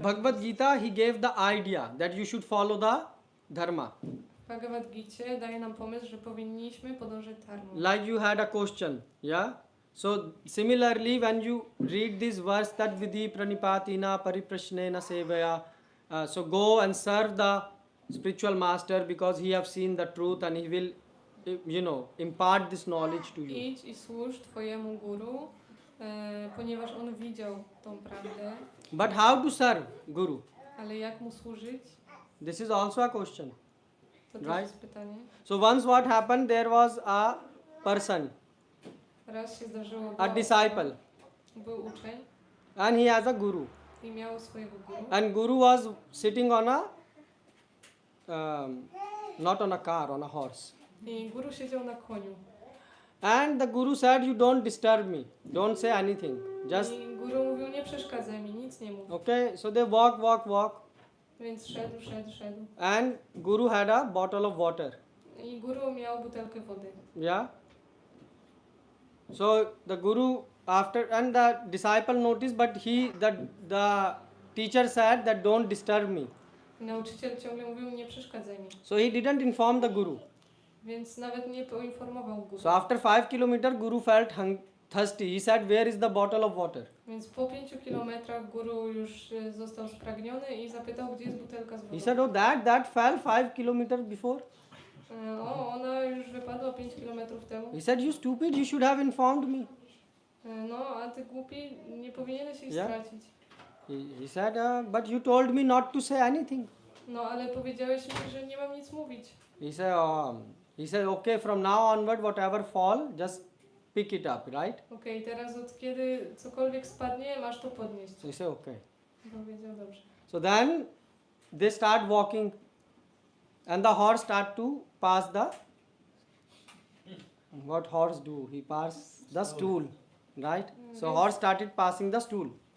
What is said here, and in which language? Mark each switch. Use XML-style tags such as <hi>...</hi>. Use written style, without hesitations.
<en>Bhagavad Gita, he gave the idea that you should follow the dharma.</en> <pl>W Bhagavad Gicie daje nam pomysł, że powinniśmy podążać dharmą.</pl> <en>Like you had a question, yeah? So similarly, when you read this verse, that</en> <sa>vidhi pranipatina pariprashnena sevaya,</sa> <en>so go and serve the spiritual master because he have seen the truth and he will, impart this knowledge to you.</en> <pl>Idź i służ Twojemu guru, ponieważ on widział tą prawdę.</pl> <en>But how to serve Guru?</en> <pl>Ale jak mu służyć?</pl> <en>This is also a question.</en> <pl>To też</pl> <en>Right.</en> <pl>jest pytanie.</pl> <en>So once what happened, there was a person,</en> <pl>Raz się zdarzyło,</pl> <en>a disciple,</en> <pl>był uczeń</pl> <en>and he has a guru.</en> <pl>i miał swojego guru.</pl> <en>And Guru was sitting on a, not on a car, on a horse.</en> <pl>I guru siedział na koniu.</pl> <en>And the Guru said, you don't disturb me, don't say anything. Just,</en> <pl>I guru mówił, nie przeszkadzaj mi, nic nie mów.</pl> <en>okay, so they walk.</en> <pl>Więc szedł.</pl> <en>And Guru had a bottle of water.</en> <pl>I guru miał butelkę wody.</pl> <en>Yeah. So the Guru and the disciple noticed, but the teacher said that don't disturb me.</en> <pl>I nauczyciel ciągle mówił, nie przeszkadzaj mi.</pl> <en>So he didn't inform the Guru.</en> <pl>Więc nawet nie poinformował guru.</pl> <en>So after 5 kilometers, Guru felt thirsty. He said, where is the bottle of water?</en> <pl>Więc po 5 kilometrach guru już został spragniony i zapytał, gdzie jest butelka z wodą.</pl> <en>He said, oh, that fell 5 kilometers before.</en> <pl>Ona już wypadła 5 kilometrów temu.</pl> <en>He said, you stupid, you should have informed me.</en> <pl>No, a ty głupi, nie powinieneś jej</pl> <en>Yeah.</en> <pl>stracić.</pl> <en>He said, but you told me not to say anything.</en> <pl>No, ale powiedziałeś mi, że nie mam nic mówić.</pl> <en>He said, okay, from now onward, whatever fall, just pick it up, right?</en> <pl>Okej, teraz od kiedy cokolwiek spadnie, masz to podnieść.</pl> <en>So he said, okay.</en> <pl>Powiedział dobrze.</pl> <en>So then they start walking, and the horse start to pass the. What horse do? He pass the stool, right? So horse started passing the stool.</en>